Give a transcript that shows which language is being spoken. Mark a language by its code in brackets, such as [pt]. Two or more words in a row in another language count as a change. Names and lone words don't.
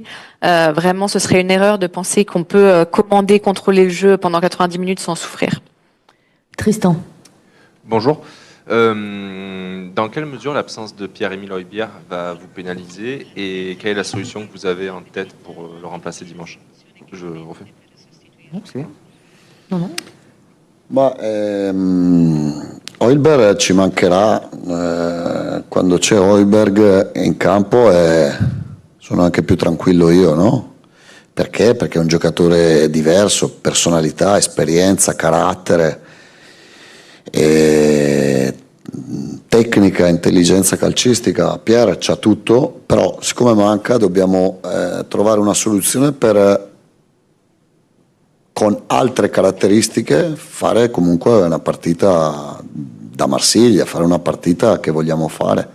[fr] Vraiment, ce serait une erreur de penser qu'on peut commander, contrôler le jeu pendant 90 minutes sans souffrir. Tristan. Bonjour. Dans quelle mesure l'absence de Pierre-Emile Højbjerg va vous pénaliser et quelle est la solution que vous avez en tête pour le remplacer dimanche? Je refais. Non. [it] Ma Højbjerg ci mancherà, quando c'è Højbjerg in campo sono anche più tranquillo io, no? Perché? Perché è un giocatore diverso, personalità, esperienza, carattere, e tecnica, intelligenza calcistica, Pierre c'ha tutto, però siccome manca dobbiamo trovare una soluzione per, con altre caratteristiche, fare comunque una partita da Marsiglia, fare una partita che vogliamo fare.